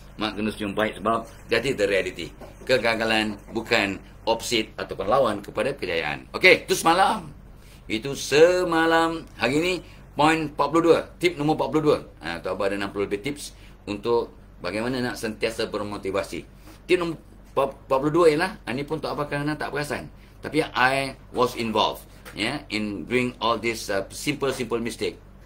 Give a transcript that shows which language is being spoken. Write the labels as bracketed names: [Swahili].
[Malay] Mak kena senyum pahit sebab [English] that is the reality. [Malay] Kegagalan bukan opposite ataupun lawan kepada kejayaan. Okey, itu semalam. Itu semalam. Hari ni point 42. Tip nombor 42. Tok Abah ada 60 lebih tips untuk bagaimana nak sentiasa bermotivasi. Tip nombor 42 ialah, ini pun Tok Abah kadang-kadang tak perasan. [English] Tapi I was involved in doing all this simple mistake.